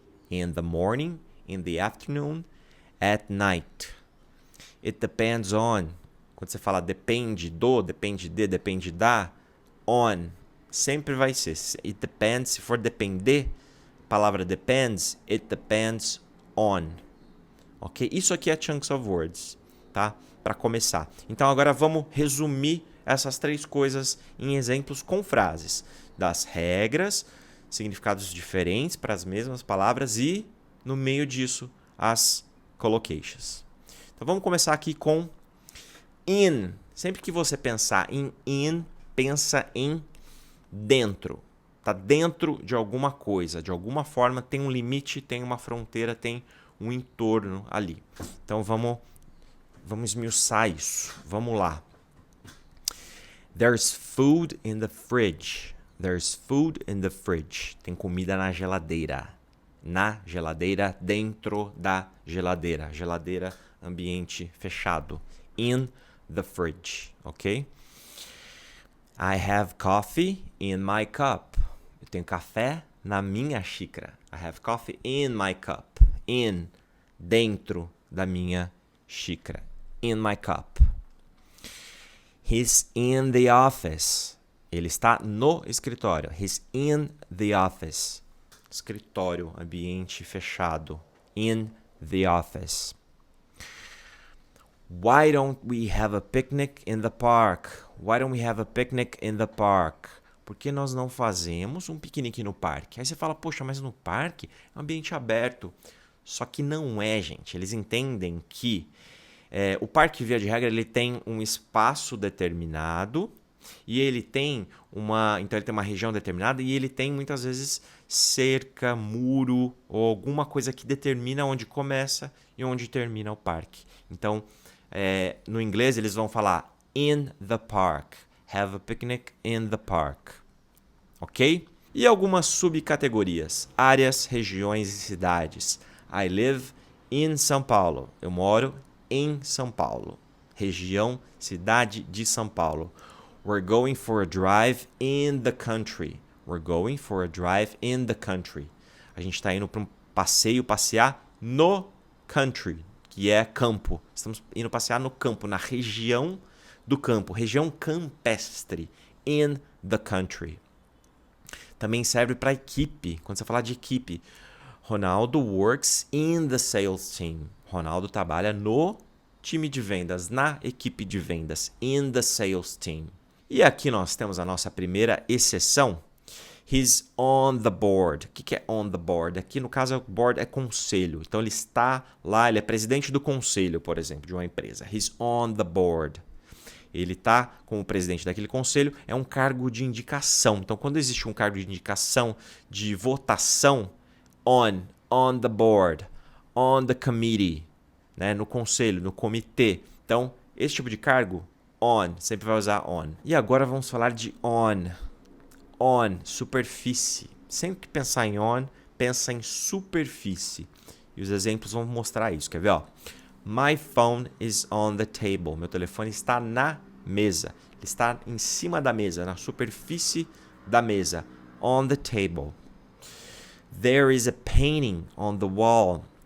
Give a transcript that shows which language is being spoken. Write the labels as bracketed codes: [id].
[en] In the morning, in the afternoon, at night. It depends on. [pt] Quando você fala depende do, depende de, depende da, on. Sempre vai ser. [en] It depends. [pt] Se for depender, a palavra depends, [en] it depends on. [pt] Ok? Isso aqui é [en] chunks of words, [pt] tá? Para começar. Então agora vamos resumir essas 3 coisas em exemplos com frases. Das regras, significados diferentes para as mesmas palavras e, no meio disso, as collocations. Então vamos começar aqui com in. Sempre que você pensar em in, pensa em dentro. Está dentro de alguma coisa, de alguma forma tem um limite, tem uma fronteira, tem um entorno ali. Então vamos esmiuçar isso. Vamos lá. [en] There's food in the fridge. There's food in the fridge. [pt] Tem comida na geladeira. Na geladeira, dentro da geladeira. Geladeira, ambiente fechado. [en] In the fridge, [pt] ok? [en] I have coffee in my cup. [pt] Eu tenho café na minha xícara. [en] I have coffee in my cup. [pt] In, dentro da minha xícara. [en] In my cup. He's in the office. [pt] Ele está no escritório. [en] He's in the office. [pt] Escritório, ambiente fechado. [en] In the office. Why don't we have a picnic in the park? Why don't we have a picnic in the park? [pt] Por que nós não fazemos um piquenique no parque? Aí você fala, poxa, mas no parque é um ambiente aberto. Só que não é, gente. Eles entendem que o parque, via de regra, ele tem um espaço determinado E ele tem então ele tem uma região determinada e ele tem muitas vezes cerca, muro ou alguma coisa que determina onde começa e onde termina o parque. Então, no inglês eles vão falar [en] in the park. Have a picnic in the park. [pt] Ok? E algumas subcategorias. Áreas, regiões e cidades. [en] I live in São Paulo. [pt] Eu moro em São Paulo. Região, cidade de São Paulo. [en] We're going for a drive in the country. We're going for a drive in the country. [pt] A gente está indo para um passear no country, que é campo. Estamos indo passear no campo, na região do campo, região campestre, [en] in the country. [pt] Também serve para equipe, quando você falar de equipe. [en] Ronaldo works in the sales team. [pt] Ronaldo trabalha no time de vendas, na equipe de vendas, [en] in the sales team. [pt] E aqui nós temos a nossa primeira exceção. [en] He's on the board. [pt] O que é [en] on the board? [pt] Aqui, no caso, o board é conselho. Então, ele está lá, ele é presidente do conselho, por exemplo, de uma empresa. [en] He's on the board. [pt] Ele está como presidente daquele conselho, é um cargo de indicação. Então, quando existe um cargo de indicação, de votação, on the board, [en] on the committee, [pt] né? No conselho, no comitê. Então, esse tipo de cargo, on, sempre vai usar on. E agora vamos falar de on, superfície. Sempre que pensar em on, pensa em superfície. E os exemplos vão mostrar isso. Quer ver? Ó? [en] My phone is on the table. [pt] Meu telefone está na mesa. Ele está em cima da mesa, na superfície da mesa. [en] On the table. There is a painting on the wall.